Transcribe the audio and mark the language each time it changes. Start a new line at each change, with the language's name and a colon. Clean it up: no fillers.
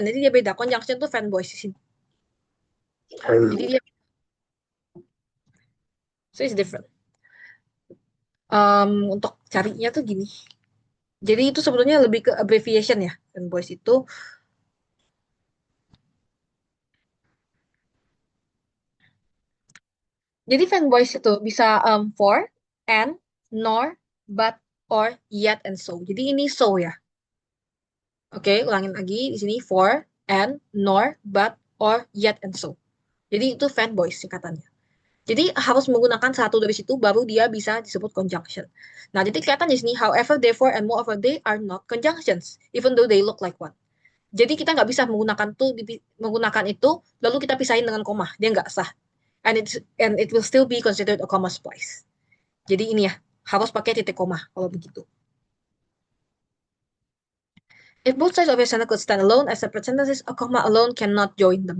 Indonesian: Jadi dia beda. Conjunction itu fanboy di sini. Jadi dia,
English: so it's different.
Indonesian: Untuk carinya tuh gini. Jadi itu sebetulnya lebih ke abbreviation ya, fanboys itu. Jadi fanboys itu bisa for, and, nor, but, or, yet, and so. Jadi ini so ya. Oke, ulangin lagi di sini for, and, nor, but, or, yet, and so. Jadi itu fanboys singkatannya. Jadi harus menggunakan satu dari situ baru dia bisa disebut conjunction. Nah, jadi kelihatan di sini
English: however, therefore, and moreover they are not conjunctions, even though they look like one.
Indonesian: Jadi kita nggak bisa menggunakan itu lalu kita pisahin dengan koma, dia nggak sah.
English: And it will still be considered a comma splice.
Indonesian: Jadi ini ya, harus pakai titik koma kalau begitu.
English: If both sides of a sentence could stand alone as separate sentences, a comma alone cannot join them.